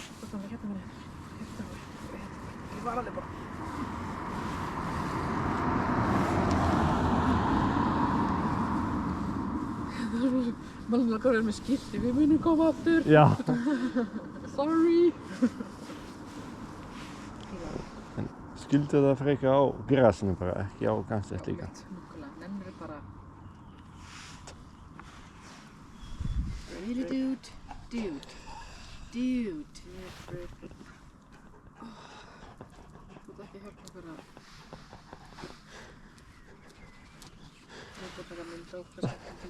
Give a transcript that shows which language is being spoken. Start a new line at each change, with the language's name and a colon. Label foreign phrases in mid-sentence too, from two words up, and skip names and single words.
Icelandic: Þannig hérna minni. Ég var alveg bara. Maður langar að vera með skilti, við munum koma aftur. Já. Sorry. En skildu það frekar á grasinu bara, ekki á gangsett líka. Nákvæmlega, nennir bara.
English: Really dude. Dude. Dude.
Icelandic: Þú ert ekki hjálpa okkur að... Ég ætla bara að mynda okkar skemmtum.